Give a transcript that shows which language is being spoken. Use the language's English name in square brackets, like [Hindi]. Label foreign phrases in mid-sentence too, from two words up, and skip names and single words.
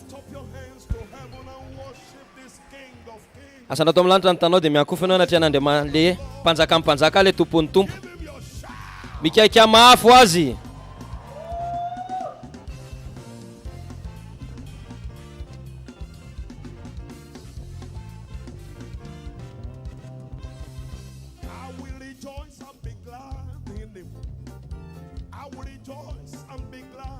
[English] your hands to heaven and worship this King of Kings. [Malagasy] Asana to am'lanitra ny tanao dia miakofy anao anaty an'Andriamanitra le mpanjakampanjaka le tompon'ny tompo. [English] Give him your shout. [Malagasy] Mikaika mafy azy. [English] I will rejoice and be glad in him. I will rejoice and be glad.